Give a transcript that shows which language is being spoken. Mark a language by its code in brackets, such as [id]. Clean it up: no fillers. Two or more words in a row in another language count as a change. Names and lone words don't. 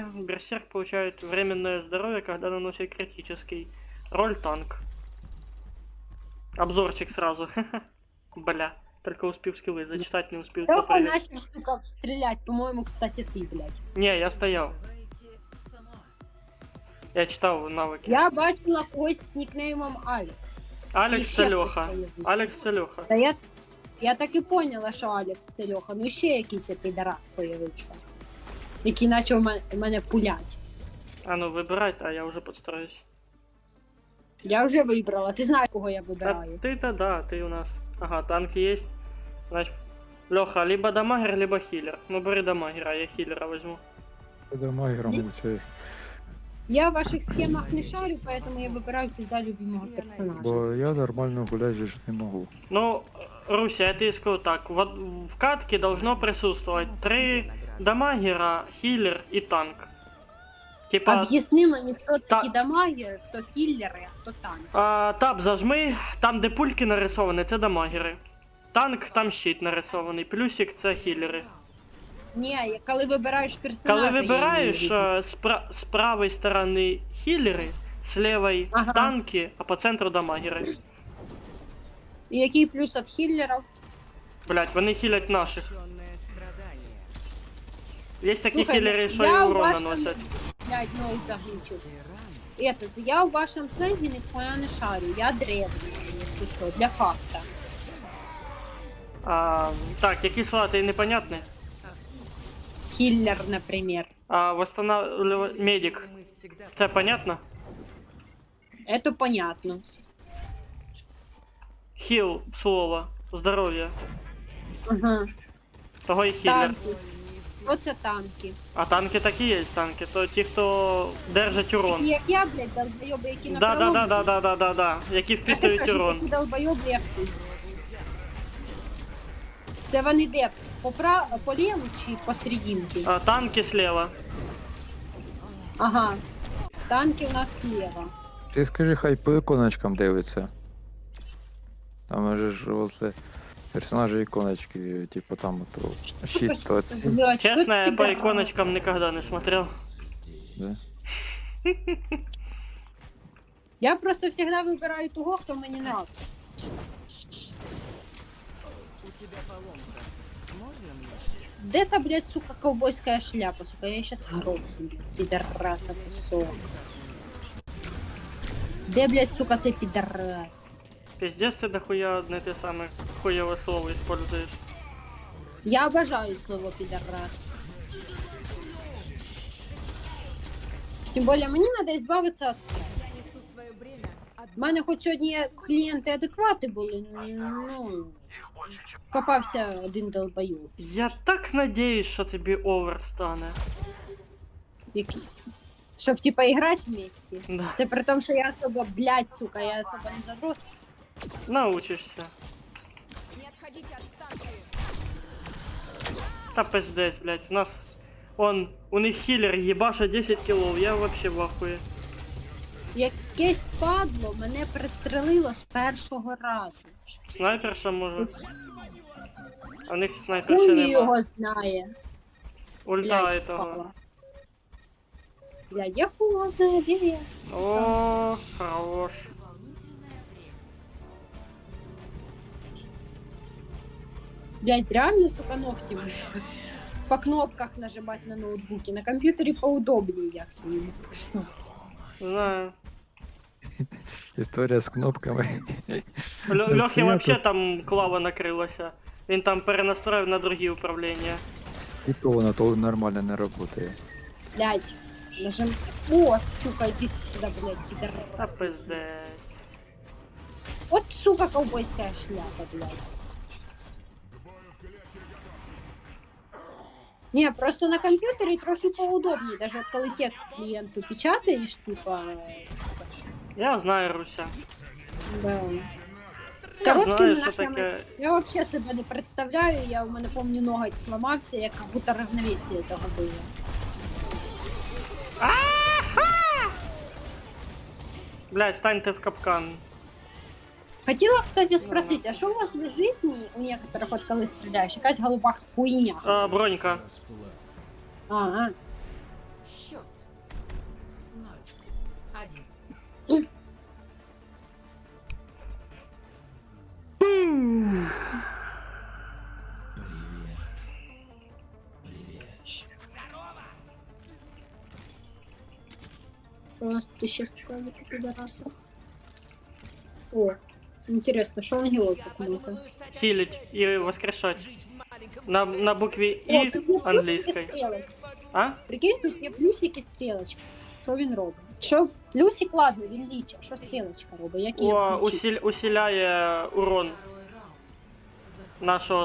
[ru] Берсерк получает временное здоровье, когда наносит критический. Роль танк. Обзорчик сразу. Бля, только успел скиллы зачитать, не успел Леха попрыгать. начал, сука, стрелять. По-моему, кстати, ты, блядь. Не, я стоял. Играете сама. Я читал навыки. [uk] Я бачила когось з нікнеймом Алекс. Алекс І ще це Льоха. хтось появився. Алекс це Льоха. Та я так і поняла, що Алекс це Льоха. Ну ще якийсь підарас появився. Який почав мене пулять. А ну вибирайте, а я вже підстроюсь. Я вже вибрала. Ти знаєш, кого я Та вибираю. [ru] ты-то да, ты у нас. Ага, танк есть. Значит, Леха, либо дамагер, либо хиллер. Ну бери дамагера, я хиллера возьму. [uk] Буде магером лучше. [ru] Я в ваших схемах не шарю, поэтому я вибираю всегда любимого персонажа. [uk] Бо я нормально гуляти ж не можу. [ru] Ну, Руся, я тебе скажу так. В катке должно присутствовать 3 дамагера, хиллер и танк. Типа, [uk] Об'ясни мені, хто Та- такі дамагери, хто кіллери, а хто танк. таб зажми, там де пульки нарисовані, це дамагери. Танк, там щит нарисований, плюсик це хіллери. Ні, коли вибираєш персонажа. Коли я вибираєш її люблю. з правої сторони хіллери, з лівої Ага. танки, а по центру дамагери. І який плюс від хіллерів? Блять, вони хілять наших. [ru] Прощенное страдание. [uk] Є такі Слухай, хіллери, що я і у урон вас наносять. Блядь, ноут заглючив. Тиран. [ru] Этот, я в вашем сленге ніхуя не шарю, я древний, [uk] якщо що, [ru] для факта. [uk] Так, які слова ти непонятні? [ru] Киллер, например. Восстанавливать медик. Мы всегда [uk] Це понятно? [ru] Это понятно. [uk] Хіл слово. Здоров'я. Ага. Того і хілер. Танки. Оце танки. А танки такі є, танки. То ті, хто держать урон. Як я, блядь, долбойоби, які на Да. Які впитують урон. Такі долбойоби, як ти. Це вони де? По ліву чи посерединки? [ru] Танки слева. Ага. Танки у нас слева. [uk] Ти скажи, хай по іконочкам дивиться. Там же ж возле персонажа іконочки, типу там то щит, то ці. Блядь, що [ru] Честно, я [uk] ти по [ru] да- иконочкам никогда не смотрел. Да? Я просто всегда вибираю того, [uk] хто мені [ru] нравится. у тебя поломка. Можно мне? [uk] Де та, блядь, сука, ковбойська шляпа, сука, я щас грохну, блядь, підараса кусок. Де, блядь, сука, цей підарас? [ru] Пиздец, ты дохуя одне те самое хуевое слово используешь. [uk] Я обожаю слово підарас. Тим більше мені треба збавитися від стресу. [ru] Я несу свое бремя. [uk] У мене хоч сьогодні клієнти адеквати були, ну, попався один долбойоб. [ru] Я так надеюсь, что тебе овер стане. [uk] Який? Щоб, типа, іграти вместе. [ru] Да. [uk] Це при тому, що я особо, блядь, сука, я особо не задрот. [ru] Научишься. Не отходите от станции. Та пиздец, блядь. У них хилер ебаша 10 килов, я вообще в ахуе. [uk] Якесь падло мене пристрелило з першого разу. Снайперша може. А у них снайперши Хуй нема. його знає. Ульта Блядь, [ru] этого. впала. [uk] Блядь, я хуй його знаю, де я. [ru] О, хорош. Блядь, реально, сука, ногти вышивать. По кнопках нажимать на ноутбуке. На компьютере поудобнее, як с ним коснуться. Знаю. [uk] Історія з кнопками. Льохи Це я [ru] вообще тут- [uk] там клава накрилася. Він там перенастроїв на другі управління. І то воно то нормально не працює. Блядь, [ru] нажим... О, сука, иди сюда, блядь, [uk] Та [ru] пидорас. пиздець. Вот, сука, ковбойская шляпа, блядь. Не, просто на компьютере трохи поудобнее, даже вот коли текст клиенту печатаешь, типа... Я знаю, Руся. Да. З [uk] Я [ru] короткими [uk] знаю, що [ru] нахрами [uk] таке. [ru] я вообще себе не представляю, я у мене помню ноготь сломався, я как будто равновесие загубила. Блядь, станьте в капкан. Хотела, кстати, спросить, а что у вас для жизни у некоторых, вот [uk] коли стріляєш, якась голуба хуйня? [ru] Бронька. Ага. Счет. 0. 1. У нас тут еще справа по пидорасах. О, интересно, что ангелочек может? [uk] Хилить і воскрешать. На букві О, І тут є плюсики англійської. стрілочки. А? Прикинь, тут є плюсики стрілочки. Що він робить? Що плюсик, ладно, він лічить. Що стрілочка робить? Який ключик? Усиляє урон нашого